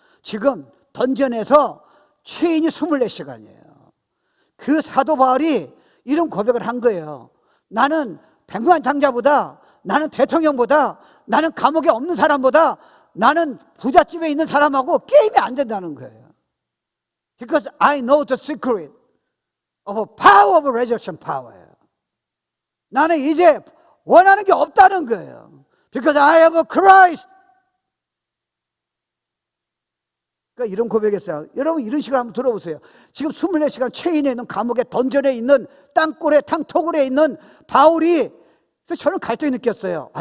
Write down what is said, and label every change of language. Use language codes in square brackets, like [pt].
[ko] 지금 던전에서 체인이 24시간이에요. 그 사도 바울이 이런 고백을 한 거예요. 나는 백만장자보다, 나는 대통령보다, 나는 감옥에 없는 사람보다, 나는 부잣집에 있는 사람하고 게임이 안 된다는 거예요. [en] Because I know the secret of power of resurrection power. [ko] 나는 이제 원하는 게 없다는 거예요. [en] Because I have a Christ. [ko] 그러니까 이런 고백했어요. 여러분 이런 식으로 한번 들어보세요. 지금 24시간 체인에 있는 감옥에 던전에 있는 땅굴에 탕토굴에 있는 바울이, 그래서 저는 갈등이 느꼈어요.